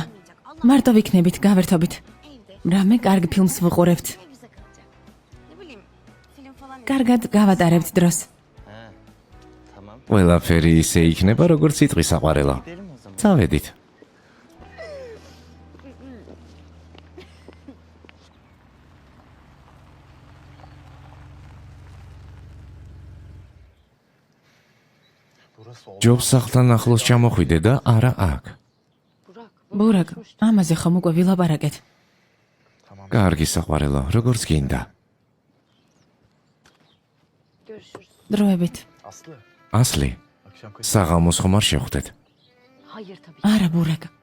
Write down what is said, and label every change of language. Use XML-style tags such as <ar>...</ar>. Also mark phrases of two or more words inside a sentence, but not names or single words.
<ka>მარტო ვიქნებით, გავერთობით. რამე კარგ ფილმს ვუყურებთ.</ka> <tr>Bize kalacak. Ne bileyim film falan.</tr> <ka>კარგად გავატარებთ დროს. ყველაფერი ისე იქნება, როგორც იტყვის საყვარელო. წავედით. ჯობს სახლთან ახლოს ჩამოხვიდე და არა აქ. ბურაკ, ამაზე ხომ უკვე ვილაპარაკეთ. კარგი საყვარელო, როგორც გინდა.</ka> <tr>Görüşürüz.</tr> <ka>დროებით. ასლი, საღამოს ხომ არ შევხვდეთ?</ka> <tr>Hayır tabii.</tr> <ka>არა, ბურაკ.</ka>